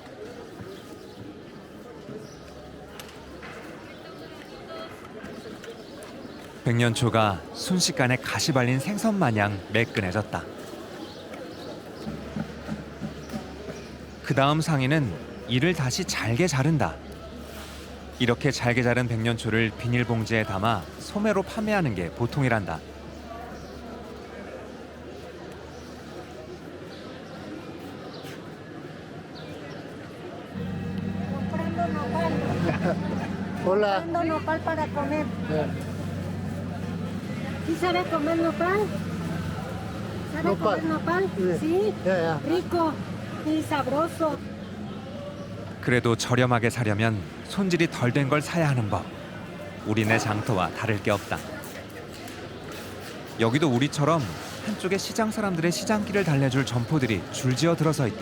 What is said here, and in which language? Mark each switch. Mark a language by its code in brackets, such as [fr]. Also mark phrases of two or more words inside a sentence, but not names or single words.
[ko] 백년초가 순식간에 가시 발린 생선 마냥 매끈해졌다. 그 다음 상인은 이를 다시 잘게 자른다. 이렇게 잘게 자른 백년초를 비닐봉지에 담아 소매로 판매하는 게 보통이란다. [es] Hola. Comprando nopal para comer. ¿Sí sabe comer nopal? ¿Sabe Nopal. comer nopal? Sí. Sí. Yeah. Rico y sabroso. [ko] 그래도 저렴하게 사려면 손질이 덜 된 걸 사야 하는 법. 우리네 장터와 다를 게 없다. 여기도 우리처럼 한쪽에 시장 사람들의 시장길을 달래줄 점포들이 줄지어 들어서 있다.